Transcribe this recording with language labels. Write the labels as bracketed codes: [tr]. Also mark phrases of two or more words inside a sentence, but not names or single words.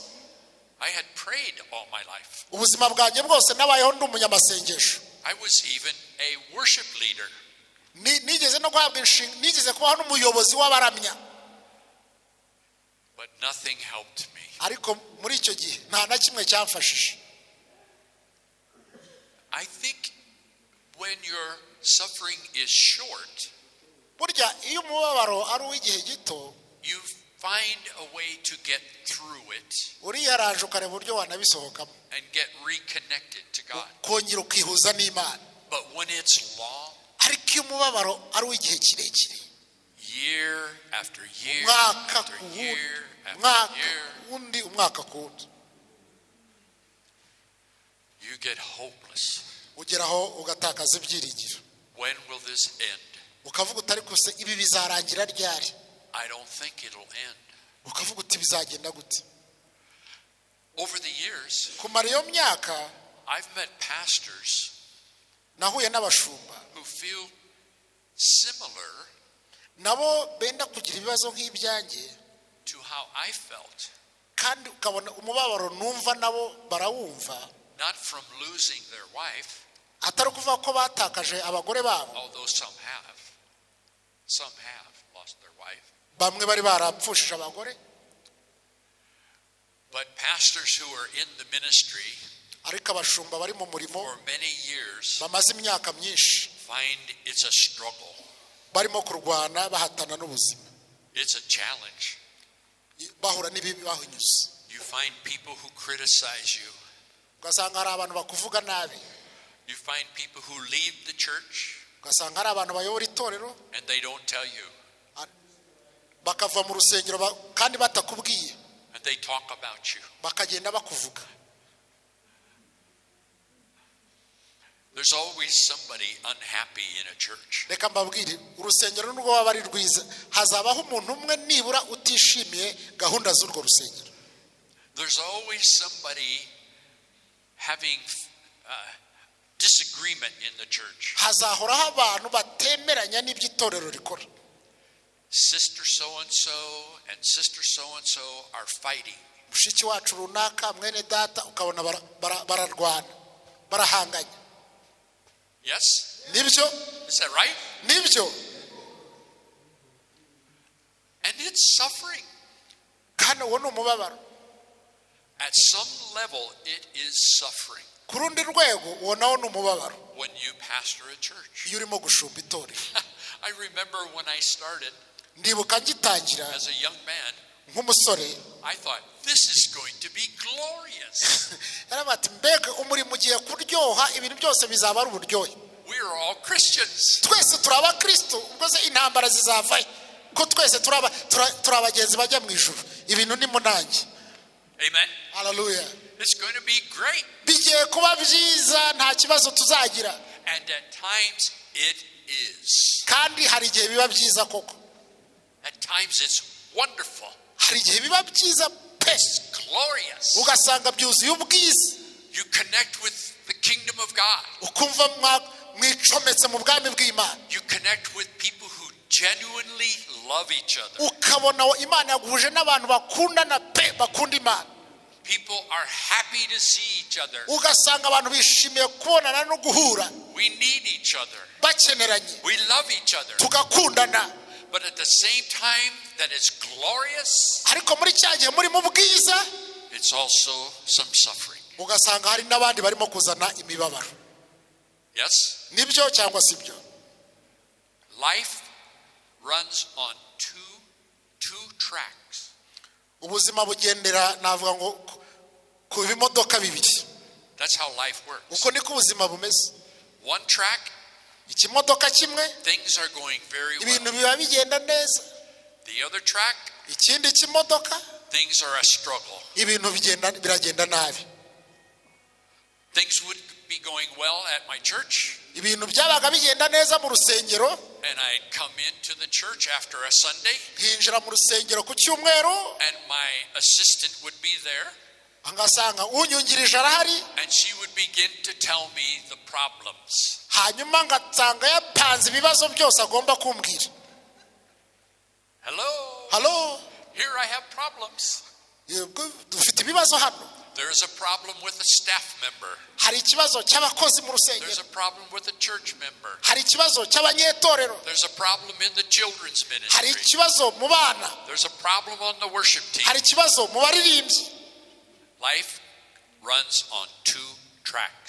[en] I had prayed all my life. [rw] ubuzima bwanjye bwose nabayeho ndi umunyamasengesho. [en] I was even a worship leader. [rw] nigeze no guhabwa nigeze kubaho n'umuyobozi w'abaramya. [en] But nothing helped me. [rw] ariko muri icyo gihe nta na kimwe cyamfashije. [en] I think when your suffering is short, [rw] burya iyo umubabaro ari uw'igihe gito [en] you find a way to get through it [rw] uriyaranje ukareba uburyo wanabisohokamo [en] and get reconnected to God. [rw] kongera ukihuza n'Imana. [en] But when it's long, [rw] ariko iyo umubabaro ari uw'igihe kirekire, [en] year after year [rw] umwaka [en] after [rw] ku wundi, [en] year [rw] umwaka [en] after year, [rw] ku wundi, umwaka ku wundi, [en] you get hopeless. [rw] ugeraho ugatakaza ibyiringiro. [en] When will this end? [rw] ukavuga utari kose ibi bizarangira ryari, [en] I don't think it'll end. [rw] ukavuga uti bizagenda gute. [en] Over the years, [rw] kumara iyo myaka [en] I've met pastors [rw] nahuye n'abashumba [en] who feel similar [rw] nabo benda kugira ibibazo nk'ibyanjye, [en] to how I felt, [rw] kandi ukabona umubabaro numva nabo barawumva, [en] not from losing their wife, [rw] atari kuvuga ko batakaje abagore babo, [en] although some have lost their wife, [rw] bamwe bari barapfushije abagore, [en] but pastors who are in the ministry [rw] ariko abashumba bari mu murimo [en] for many years [rw] bamaze imyaka myinshi [en] find it's a struggle. [rw] barimo kurwana bahatana n'ubuzima, [en] It's a challenge. [rw] bahura n'ibibi bahunyuze. [en] You find people who criticize you. [rw] Ugasanga hari abantu bakuvuga nabi, [en] You find people who lead the church [rw] ugasanga hari abantu bayobora itorero [en] and they don't tell you, [rw] bakava mu rusengero kandi batakubwiye, [en] and they talk about you. [rw] bakagenda bakuvuga. [en] There's always somebody unhappy in a church. [rw] Reka mbabwire, urusengero nubwo waba ari rwiza hazabaho umuntu umwe nibura utishimiye gahunda z'urwo rusengero. [en] There's always somebody having disagreement in the church. [rw] Hazahoraho abantu batemeranya n'iby'itorero rikora. [en] Sister so and so are fighting. [rw] Mushiki wacu runaka, mwene data, ukabona bararwana, barahanganya. [en] Yes? [rw] Nibyo? [en] Is that right? [rw] Nibyo? [en] And it's suffering. [rw] Kandi uwo ni umubabaro. [en] At some level, it is suffering. [rw] Ku rundi rwego uwo nawo ni umubabaro [en] When you pastor a church. [rw] iyo urimo gushumba itorero. [en] I remember when I started [rw] Ndibuka ngitangira [en] as a young man, [rw] nk'umusore, [en] I thought, this is going to be glorious. [rw] yarabati mbega umurimo ugiye kuryoha, ibintu byose bizaba ari uburyohe. [en] We are all Christians. [rw] Twese turi abakristo, ubwo se intambara zizavahe ko twese turi abagenzi bajya mu ijuru, ibintu ni munange. [en] Amen. Hallelujah. It's going to be great. [rw] Bigiye kuba byiza, nta kibazo tuzagira. [en] And at times it is. [rw] Kandi hari igihe biba byiza koko. [en] At times it's wonderful. [rw] Hari igihe biba byiza pe, [en] It's glorious. [rw] ugasanga byuzuye ubwiza, [en] You connect with the kingdom of God. [rw] ukumva mwicometse mu bwami bw'Imana. [en] You connect with people who genuinely love each other. [rw] Ukabona Imana yaguhuje n'abantu bakundana pe, bakunda Imana. [en] People are happy to see each other. [rw] Ugasanga abantu bishimiye kubonana no guhura, [en] We need each other. [rw] bakeneranye, [en] We love each other. [rw] tugakundana. [en] But at the same time that it's glorious, [rw] Ariko muri cya gihe muri mu bwiza, [en] it's also some suffering. [rw] ugasanga hari n'abandi barimo kuzana imibabaro. [en] Yes? [rw] Nibyo cyangwa sibyo? [en] Life runs on two tracks. [rw] Ubuzima bugendera, navuga ngo ku bimodoka bibiri. [en] That's how life works. [rw] Uko niko ubuzima bumeze. [en] One track, [rw] Ikimodoka kimwe [en] things are going very well. [rw] ibintu biba bigenda neza, [en] The other track, [rw] ikindi kimodoka [en] things are a struggle. [rw] ibintu biragenda nabi. [en] Things would be going well at my church, [rw] Ibintu byabaga bigenda neza mu rusengero, [en] and I'd come into the church after a Sunday, [rw] hinjira mu rusengero ku cyumweru, [en] and my assistant would be there, [rw] ngasanga unyungirije arahari, [en] and she would begin to tell me the problems. [rw] hanyuma ngasanga yapanze ibibazo byose agomba kumbwira. [en] Hello, [rw] Halo, [en] here I have problems. [rw] dufite ibibazo hano. [en] There's a problem with a staff member. [rw] Hari ikibazo cy'abakozi mu [en] There's [rw] rusengero, [en] a problem with a church member. [rw] hari ikibazo cy'abanyetorero, [en] There's a problem in the children's [rw] hari [en] ministry. [rw] ikibazo mu bana, [en] There's a problem on the worship team. [rw] hari ikibazo mu baririmbyi. [en] Life runs on two tracks.